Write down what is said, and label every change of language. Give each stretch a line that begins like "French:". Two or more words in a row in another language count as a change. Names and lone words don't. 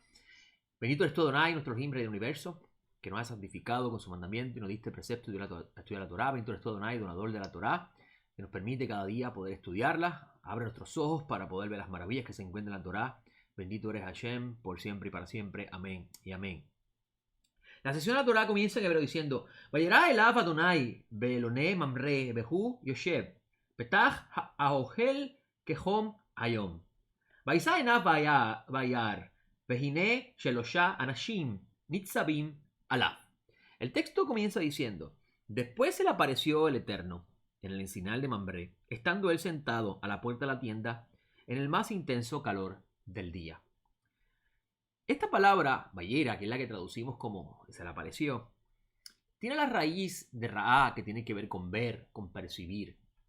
Spanish: Bendito eres tú, Adonai, nuestro Rey del universo, que nos ha santificado con su mandamiento y nos diste precepto de estudiar la Torah. Bendito eres tú, Adonai, donador de la Torah, que nos permite cada día poder estudiarla. Abre nuestros ojos para poder ver las maravillas que se encuentran en la Torah. Bendito eres Hashem, por siempre y para siempre. Amén y amén. La sesión de la Torah comienza en hebreo diciendo:
Hebrew: וירא אליו ה' באלני ממרא והוא ישב פתח האהל כחם היום. וישא עיניו וירא והנה שלשה אנשים נצבים עליו.
Spanish: El texto comienza diciendo: Después se le apareció el Eterno en el encinal de Mambré, estando él sentado a la puerta de la tienda en el más intenso calor del día. Esta palabra, Vayera, que es la que traducimos como se le apareció, tiene la raíz de Ra'á, que tiene que ver con ver, con percibir.